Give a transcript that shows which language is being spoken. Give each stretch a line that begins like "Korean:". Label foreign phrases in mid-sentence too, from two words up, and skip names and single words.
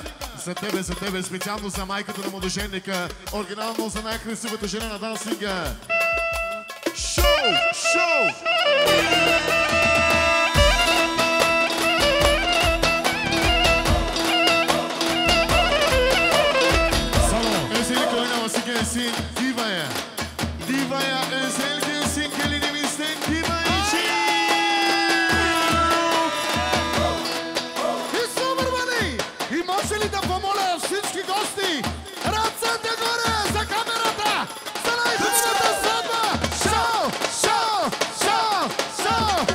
Bulgarian: За тебе, специално за майката на младоженника. Оригинално за най-красивата жена на дансинга. Шоу! Шоу!
Turkish: Özel oynaması gelsin Diva'ya. Diva'ya özel gelsin gelinimizden Diva için.
Bulgarian: И може ли да помоля всички гости? Ръцете горе за камерата! За най-хубавата сватба! Шоу! Шоу! Шоу! Шоу!